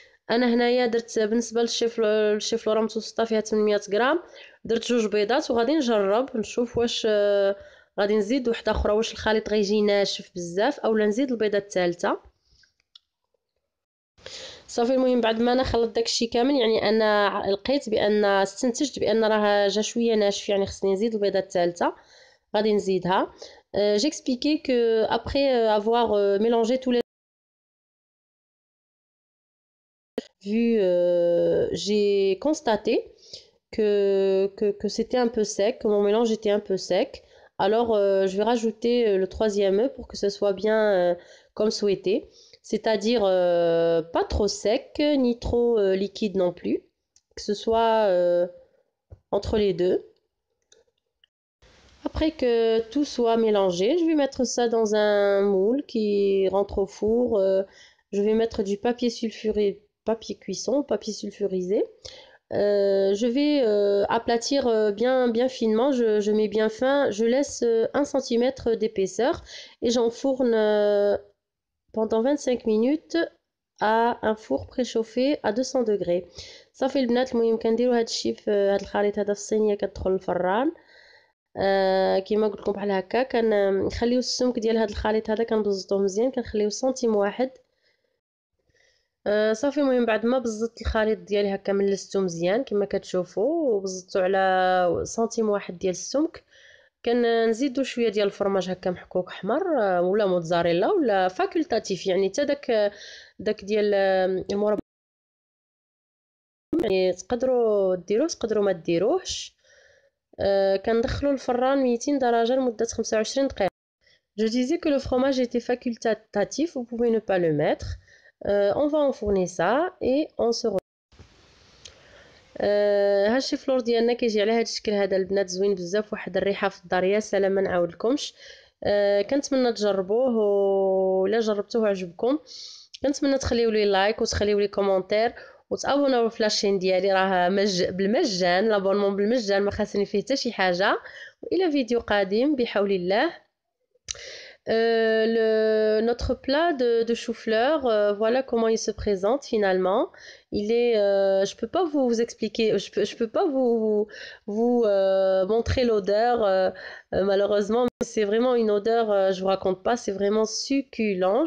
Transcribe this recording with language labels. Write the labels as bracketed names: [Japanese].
[Arabic] انا هنايا درت بالنسبه للشيفلوره متوسطه فيها 800 غرام، درت 2 بيضات وغادي نجرب نشوف واش غادي نزيد وحده اخرى، واش الخليط غيجي ناشف بزاف اولا نزيد البيضه الثالثه. صافي المهم بعد ما انا خلطت داكشي كامل، يعني انا لقيت بان استنتجت بان راه جا شويه ناشف، يعني خصني نزيد البيضه الثالثه، غادي نزيدها. [French] J'expliquais que après avoir mélangé tous les vues, j'ai constaté que c'était un peu sec, que mon mélange était un peu sec. Alors je vais rajouter le 3e œuf pour que ce soit bien comme souhaité, c'est-à-dire pas trop sec ni trop liquide non plus, que ce soit entre les deux. Après que tout soit mélangé, je vais mettre ça dans un moule qui rentre au four Je vais mettre du papier sulfuré, papier cuisson, papier sulfurisé. Je vais aplatir bien finement, je mets bien fin, je laisse 1 cm d'épaisseur et j'enfourne pendant 25 minutes à un four préchauffé à 200 degrés. [Arabic] صافي البنات المهم كنديروا هذا الشيء في هذا الخليط هذا في الصينيه كتدخل الفران. كيما قلت لكم بحال هكا كنخليو السمك ديال هذا الخليط هذا كنبزطوه مزيان كنخليوه سنتيم واحد. صافي المهم بعد ما بزطت الخليط ديالي هكا ملستو مزيان كما كتشوفوا وبزطتو على سنتيم واحد ديال السمك كنزيدو شويه ديال الفرماج هكا محكوك احمر ولا موتزاريلا ولا فاكولتاتيف يعني حتى داك ديال المربى يعني تقدروا ديروه تقدروا ما ديروهش. كندخلو الفران 200 درجه لمده 25 دقيقه. [French] Je disais que le fromage était facultatif, vous pouvez ne pas le mettre. On va enfourner ça et on se retrouve. [Arabic] ها الشيفلور ديالنا كيجي على هذا الشكل هذا البنات زوين بزاف واحد الريحه في الدار يا سلام ما نعاودلكمش. كنتمنى تجربوه ولا جربتوه عجبكم كنتمنى تخليو لي لايك وتخليو لي كومونتير وتابوناو في لاشين ديالي راه بالمجان لابونمون بالمجان ما خاصني فيه حتى شي حاجه. والى فيديو قادم بحول الله. [French] Notre plat de chou-fleur, voilà comment il se présente finalement. Il est, je peux pas vous expliquer, je peux pas vous montrer l'odeur malheureusement, mais c'est vraiment une odeur, je vous raconte pas, c'est vraiment succulent.